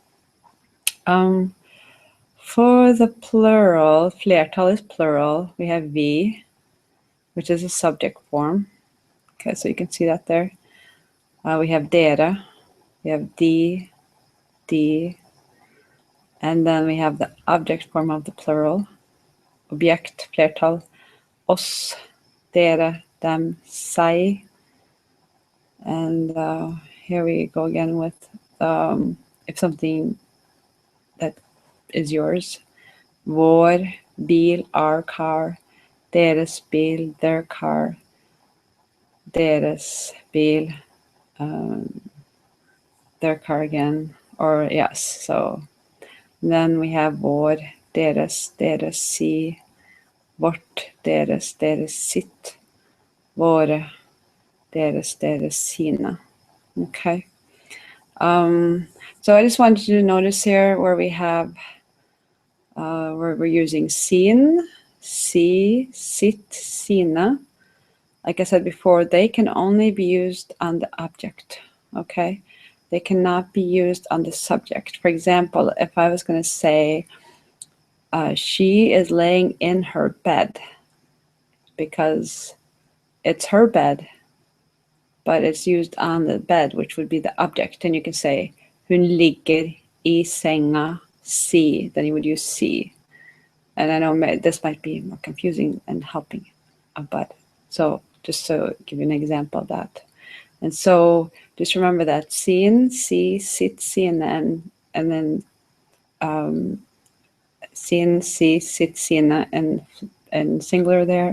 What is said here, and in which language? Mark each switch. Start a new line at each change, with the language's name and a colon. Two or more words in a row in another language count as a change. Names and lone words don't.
English: For the plural, flertal is plural. We have vi, which is a subject form. Okay, so you can see that there. We have dere, we have de, and then we have the object form of the plural,
Norwegian: objekt, flertal, oss, dere, dem, seg.
English: And here we go again with if something that is yours,
Norwegian: vår, bil,
English: our car,
Norwegian: deres bil,
English: their car,
Norwegian: deres bil,
English: their car again, or yes. So then we have
Norwegian: vår, deres, si, vårt, deres, sitt, våre, deres, sina.
English: Okay. So I just wanted you to notice here where we have, where we're using
Norwegian: sin, si, sit, sina.
English: Like I said before, they can only be used on the object, okay? They cannot be used on the subject. For example, if I was going to say, she is laying in her bed, because it's her bed, but it's used on the bed, which would be the object. And you can say,
Norwegian: hun ligger I senga si,
English: then you would use si. And I know this might be more confusing and helping, but so just to give you an example of that. And so just remember that
Norwegian: sin, si, sit, sin,
English: and then
Norwegian: sin, si, sit, sina,
English: and singular there.